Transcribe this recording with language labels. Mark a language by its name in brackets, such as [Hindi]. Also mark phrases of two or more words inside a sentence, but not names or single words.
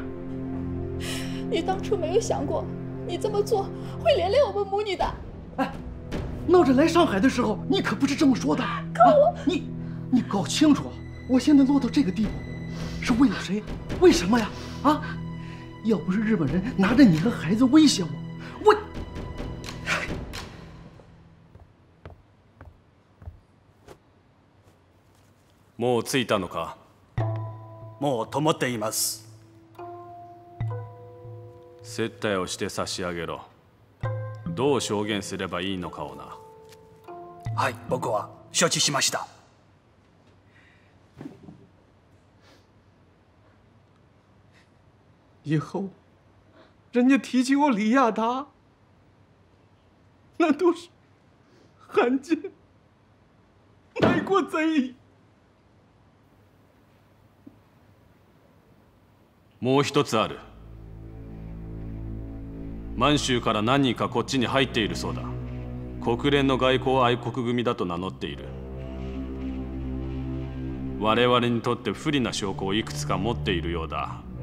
[Chinese] 你当初没有想过，你这么做会连累我们母女的。哎，闹着来上海的时候，你可不是这么说的。可我，你搞清楚，我现在落到这个地步，是为了谁？为什么呀？啊！要不是日本人拿着你和孩子威胁我， [Japanese] もう着いたのか？もう灯っています。接待をして差し上げろ。どう証言すればいいのかをな。はい、僕は承知しました。 [Chinese] 以后，人家提起我李亚达，那都是汉奸、卖国贼。 [Japanese] もう一つある。満州から何人かこっちに入っているそうだ。国連の外交愛国組だと名乗っている。我々にとって不利な証拠をいくつか持っているようだ。